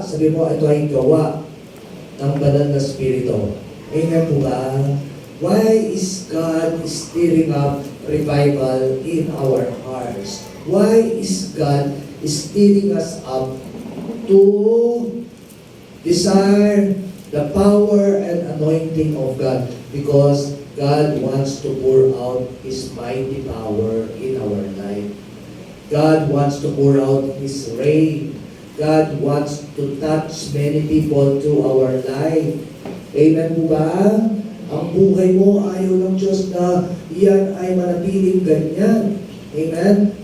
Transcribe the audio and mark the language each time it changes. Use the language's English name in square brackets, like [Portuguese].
[Filipino] Sabi mo, ito ay gawa ng banal na spirito. Amen po ba? [English] Why is God stirring up revival in our hearts? Why is God stirring us up to desire the power and anointing of God? Because God wants to pour out His mighty power in our life. God wants to pour out His rain. God wants to touch many people through our life. [Filipino] Amen po ba? Ang buhay mo, ayaw ng Diyos na iyan ay manatiling ganyan. Amen?